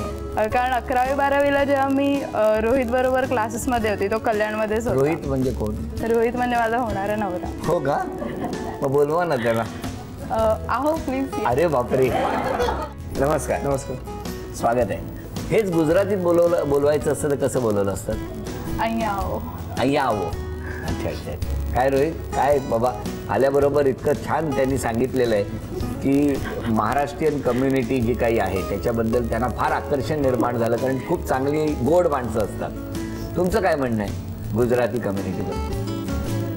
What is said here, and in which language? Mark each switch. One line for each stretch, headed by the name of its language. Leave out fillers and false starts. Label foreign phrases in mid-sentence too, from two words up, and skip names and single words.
Marathi: कारण 11वी 12वीला जेव्हा मी रोहित बरोबर क्लासेसमध्ये होती, तो कल्याणमध्येच होता. रोहित म्हणजे कोण? रोहित म्हणजे माझा होणारा नवरा. हो का? मग बोलवा ना त्याला. आहो प्लीज. अरे बापरे. नमस्कार. नमस्कार. स्वागत आहे. हेच गुजरातीत बोलवायचं असतं तर कसं बोलवलं असतं?
Gujarati: અહીંયા આવો. અહીંયા આવો.
Hindi: अच्छा अच्छा.
Marathi: काय रोहित, काय बाबा आल्याबरोबर इतकं छान त्यांनी सांगितलेलं आहे की महाराष्ट्रीयन कम्युनिटी जी काही आहे त्याच्याबद्दल त्यांना फार आकर्षण निर्माण झालं, कारण खूप चांगली गोड माणसं असतात. तुमचं काय म्हणणं आहे गुजराती कम्युनिटीबद्दल?